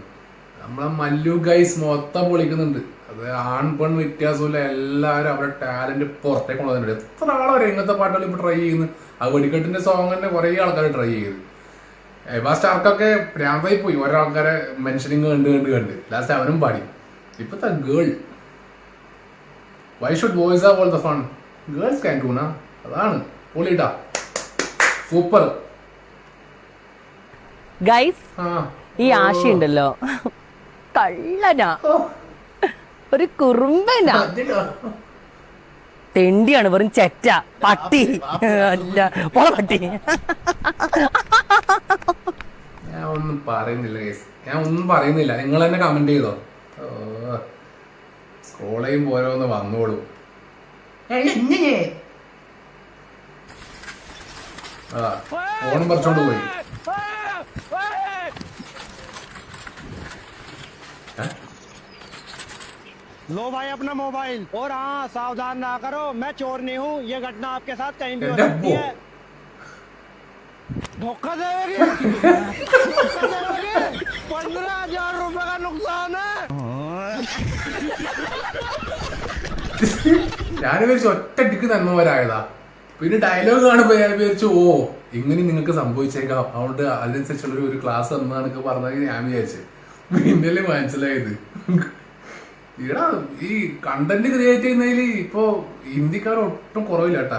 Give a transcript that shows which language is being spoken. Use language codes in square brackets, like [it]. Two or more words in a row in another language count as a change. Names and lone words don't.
[ml] നമ്മളെ മല്ലു ഗൈസ് മൊത്തം പൊളിക്കുന്നുണ്ട്. അത് ആൺ പെൺ വ്യത്യാസമില്ല, എല്ലാവരും അവരുടെ ടാലന്റ് പുറത്തേക്ക് കൊണ്ടുവന്നിട്ടുണ്ട്. എത്ര ആളെ ഇങ്ങനത്തെ പാട്ടുകൾ ഇപ്പൊ ട്രൈ ചെയ്യുന്നു. ആ വെടിക്കെട്ടിന്റെ സോങ് തന്നെ കുറെ ആൾക്കാർ ട്രൈ ചെയ്ത്. സ്റ്റാർക്കൊക്കെ പ്രാന്തായി പോയി, ഓരോ ആൾക്കാരെ മെൻഷനിങ് കണ്ട് ലാസ്റ്റ് അവനും പാടി. [en] ഇപ്പത്തെ girl, why should boys are all the fun, girls can do. [ml] അതാണ് പൊളിട്ടാ, സൂപ്പർ. ഗൈസ്, ഈ ആശയുണ്ടല്ലോ കള്ളനാ, ഒരു കുറുമ്പനാ, തെണ്ടിയാണ്, വെറും ചെറ്റ പട്ടി. അല്ല പോള പട്ടി. ഞാൻ ഒന്നും പറയുന്നില്ല ഗൈസ്, ഞാൻ ഒന്നും പറയുന്നില്ല. നിങ്ങൾ തന്നെ കമന്റ് ചെയ്തോ. സ്ക്രോൾ ചെയ്യുമ്പോ ഓരോന്ന് വന്നോളൂ. ഫോണും പറിച്ചോണ്ട് പോയി. [hi] लो भाई अपना मोबाइल, और हाँ सावधान ना करो, मैं चोर नहीं हूँ, ये घटना आपके साथ कहीं भी हो सकती है। धोखा देगी। 15,000 रुपए का नुकसान है। [ml] ഞാൻ വിചാരിച്ചു ഒറ്റടിക്ക് നന്മമാരായതാ. പിന്നെ ഡയലോഗ് കാണുമ്പോ ഞാൻ വിചാരിച്ചു ഓ ഇങ്ങനെ നിങ്ങൾക്ക് സംഭവിച്ചേക്കാം, അതുകൊണ്ട് അതിനനുസരിച്ചുള്ള ഒരു ക്ലാസ് തന്നാന്നൊക്കെ പറഞ്ഞത് ഞാൻ വിചാരിച്ചു. പിന്നല്ലേ മനസ്സിലായത്. ഈടാ ഈ കണ്ടന്റ് ക്രിയേറ്റ് ചെയ്യുന്നതിൽ ഇപ്പൊ ഹിന്ദിക്കാർ ഒട്ടും കുറവില്ല കേട്ടാ.